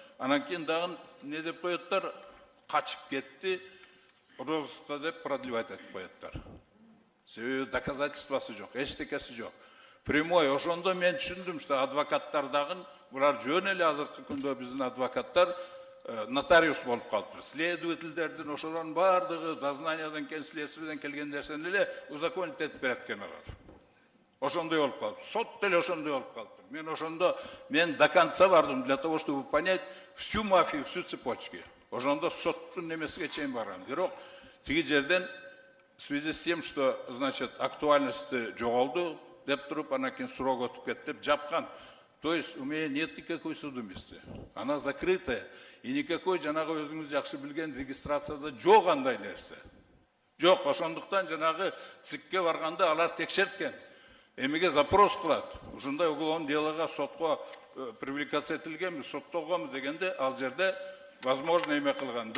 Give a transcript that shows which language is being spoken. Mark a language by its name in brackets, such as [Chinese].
[Kyrgyz] Анан кийин дагы не деп коеттар? Качып кетти. Розыска деп продлевать этип коеттар. Себеби доказательствосы жок, эчтекеси жок. Прямой ошондо мен түшүндүм, что адвокаттар дагы булар жөн эле азыркы күндө биздин адвокаттар нотариус болуп калыптыр. Следовательдердин ошолордун бардыгы дознаниядан келген, следствиеден келген нерсени эле узаконить этип берет экен алар. Ошондой болуп калып, сот деле ошондой болуп калыптыр. Мен ошондо [Russian] до конца [Kyrgyz] бардым [Russian] для того, чтобы понять всю мафию, всю цепочку. [Kyrgyz] Ошондо соттун немесиге чейин барган. Бирок тиги жерден [Russian] в связи с тем, что, значит, [Kyrgyz] актуальности жоголду деп туруп, анан кийин срок өтүп кетти деп жапкан. [Russian] То есть у меня нет никакой судимости. Она закрытая. И никакой [Kyrgyz] жанагы өзүңүз жакшы билген регистрацияда жок андай нерсе. Жок, ошондуктан жанагы ЦИКке барганда алар текшерткен. Эмеге запрос кылат. Ушундай уголовный делога сотко привлекаться этилгенби, соттолгонбу дегенде ал жерде возможно эме кылган.